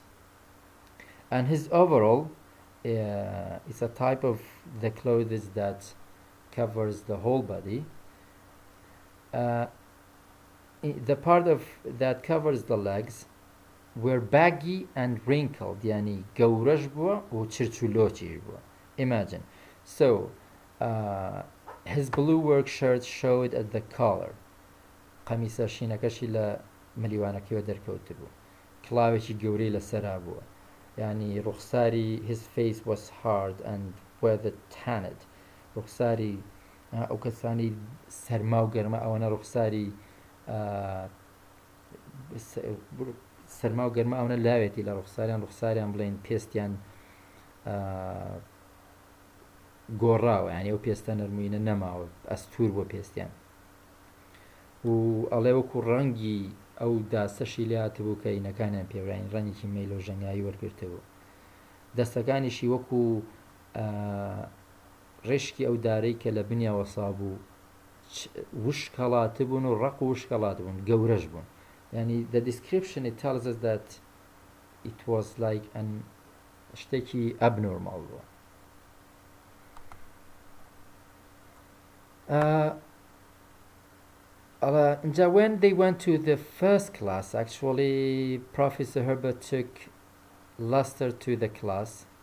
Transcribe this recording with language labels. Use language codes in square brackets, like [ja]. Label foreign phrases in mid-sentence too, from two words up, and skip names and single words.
[en] And his overall is a type of the clothes that covers the whole body. Uh, the part of that covers the legs were baggy and wrinkled, yani [ckb] گورش بوا و چرچولوچیش بوا. [en] Imagine. So his blue work shirt showed at the collar. [ckb] قمیسە شینەکەشی لە ملیوانەکەیەوە دەرکەوت بوو. کڵاوێکی گەورەی لەسەرا بووە. يعني رخساري, [en] his face was hard and weather tanned. [ckb] رخساري ئەو کەسانی سەرما و گەرمە ئەوەنە رخساری سەرما و گەرمە ئەوەنە لاوێتی لە رخساریان بڵێن پێستیان گۆڕاوە، یعنی ئەو پێستە نەرمووینە نەماوە، ئەستور بۆ پێستیان، و ئەڵێ وەکو ڕەنگی ئەو داسەشی لاتبوو کە ئینەکانیان پێوراین ڕەنگێکی مەیلۆ ژەنگایی وەرگرتەوە، دەستەکانیشی وەکو ڕێشکی ئەو دارەی کە لە بنیاوە سابوو وشکەڵاتە بوون و ڕق و وشکەڵات بوون، گەورەش بوون. [en] Yani the description, it tells us that it was like an شتێکی abnormal بووە. When they went to the first class, actually Professor Herbert took Lester to the class.